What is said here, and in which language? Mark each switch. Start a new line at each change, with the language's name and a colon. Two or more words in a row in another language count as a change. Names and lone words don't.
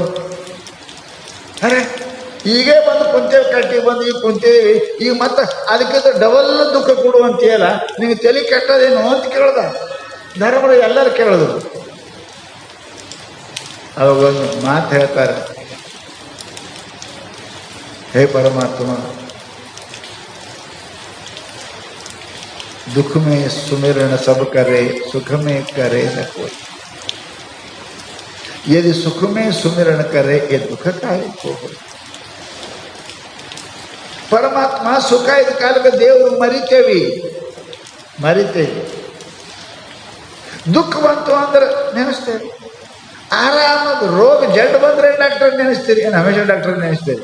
Kannada: ಅರೆ ಈಗೇ ಬಂದು ಕುಂತೇವಿ, ಕಟ್ಟಿ ಬಂದು ಈಗ ಕುಂತೇವಿ, ಈಗ ಮತ್ತೆ ಅದಕ್ಕಿಂತ ಡಬಲ್ ದುಃಖ ಕೊಡುವಂತೀಯಲ್ಲ, ನಿಮಗೆ ತಲೆ ಕೆಟ್ಟದೇನು ಅಂತ ಕೇಳ್ದ. ಧರ್ಮರು ಎಲ್ಲರೂ ಕೇಳಿದ್ರು. ಅವಾಗೊಂದು ಮಾತು ಹೇಳ್ತಾರೆ, ಹೇ ಪರಮಾತ್ಮ,
Hindi: दुख में सुमिरन सब करे, सुख में करे न कोई. यदि सुख में सुमिरन करे ये दुख काहे को हो.
Kannada: ಪರಮಾತ್ಮ ಸುಖ ಇದ್ದ ಕಾಲಕ್ಕೆ ದೇವರು ಮರಿತೇವೆ. ದುಃಖ ಬಂತು ಅಂದ್ರೆ ನೆನೆಸ್ತೇವೆ. ಆರಾಮದ ರೋಗ ಜಡ್ ಬಂದ್ರೆ ಡಾಕ್ಟರ್ ನೆನೆಸ್ತೀರಿ, ಏನು ಹಮೇಶ ಡಾಕ್ಟರ್ ನೆನೆಸ್ತೇವೆ?